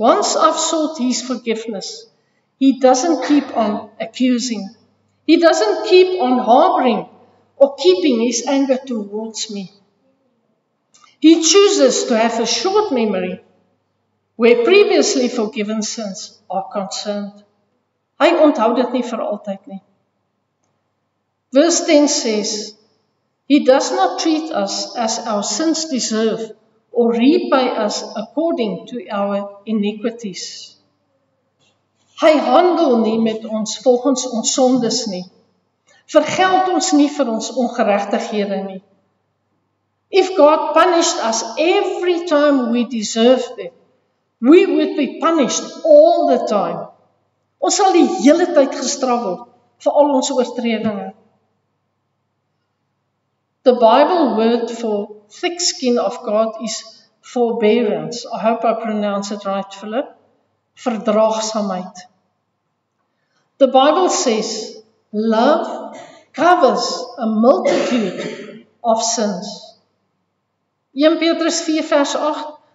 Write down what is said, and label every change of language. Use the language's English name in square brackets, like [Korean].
[English] Once I've sought His forgiveness, He doesn't keep on accusing. He doesn't keep on harboring or keeping His anger towards me. He chooses to have a short memory where previously forgiven sins are concerned. [Afrikaans] Hy onthou dit nie vir altyd nie. [English] Verse 10 says, He does not treat us as our sins deserve or repay us according to our iniquities. [Afrikaans] Hy handel nie met ons volgens ons sondes nie. Vergeld ons nie vir ons ongeregtighede nie. [English] If God punished us every time we deserved it, we would be punished all the time. [Afrikaans] Ons sal die hele tyd gestraf word vir al ons oortredinge. [English] The Bible word for thick skin of God is forbearance. I hope I pronounce it right, Philip. Verdraagsaamheid. The Bible says, love covers a multitude of sins. [Afrikaans] 1 Petrus 4 vers 8,